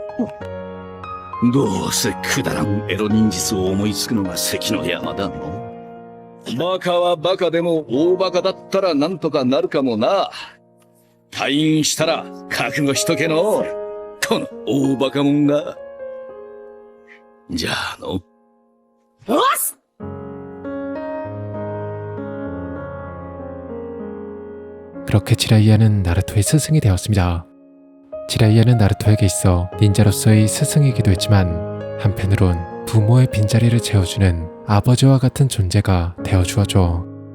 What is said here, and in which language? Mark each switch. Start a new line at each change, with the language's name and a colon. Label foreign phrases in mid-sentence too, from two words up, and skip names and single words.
Japanese: どうせくだらんエロ忍術を思いつくのが関の山だの。バカはバカでも大バカだったらなんとかなるかもな。退院したら覚悟しとけの。この大バカもんが。じゃあの。おっす。
Korean: 그렇게 지라이야는 나루토의 스승이 되었습니다. 지라이야는 나루토에게 있어 닌자로서의 스승이기도 했지만 한편으론 부모의 빈자리를 채워주는 아버지와 같은 존재가 되어주었죠.